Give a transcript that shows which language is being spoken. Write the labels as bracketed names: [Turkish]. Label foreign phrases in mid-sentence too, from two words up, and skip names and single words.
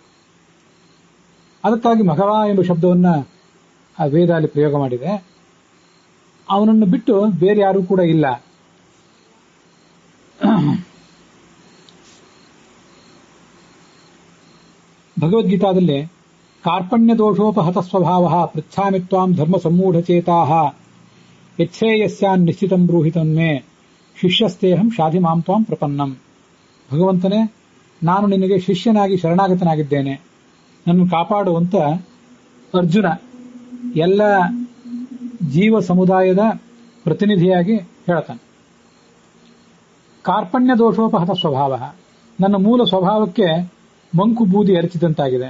[Kannada] ಅದಕ್ಕಾಗಿ ಮಘವ ಎಂಬ ಶಬ್ದವನ್ನ ಆ ವೇದ ಅಲ್ಲಿ ಪ್ರಯೋಗ ಮಾಡಿದೆ. ಅವನನ್ನು ಬಿಟ್ಟು ಬೇರೆ ಯಾರೂ ಕೂಡ ಇಲ್ಲ. [Sanskrit] ಭಗವದ್ಗೀತಾದಲ್ಲಿ ಕಾರ್ಪಣ್ಯ ದೋಷೋಪಹತ ಸ್ವಭಾವ ಪೃಚ್ಛಾಮಿ ತ್ವಾಂ ಧರ್ಮ ಸಮ್ಮೂಢಚೇತಾಃ ಯಚ್ಛ್ರೇಯಸ್ಯಾನ್ ನಿಶ್ಚಿತಂ ಬ್ರೂಹಿತನ್ಮೇ ಶಿಷ್ಯಸ್ತೇಹಂ ಶಾಧಿ ಮಾಂ ತ್ವಾಂ ಪ್ರಪನ್ನಂ. [Kannada] ಭಗವಂತನೇ, ನಾನು ನಿನಗೆ ಶಿಷ್ಯನಾಗಿ ಶರಣಾಗತನಾಗಿದ್ದೇನೆ, ನನ್ನ ಕಾಪಾಡುವಂತ ಅರ್ಜುನ ಎಲ್ಲ ಜೀವ ಸಮುದಾಯದ ಪ್ರತಿನಿಧಿಯಾಗಿ ಹೇಳ್ತಾನೆ. [Sanskrit] ಕಾರ್ಪಣ್ಯ ದೋಷೋಪಹತ ಸ್ವಭಾವ, [Kannada] ನನ್ನ ಮೂಲ ಸ್ವಭಾವಕ್ಕೆ ಮಂಕು ಬೂದಿ ಎರಚಿದಂತಾಗಿದೆ.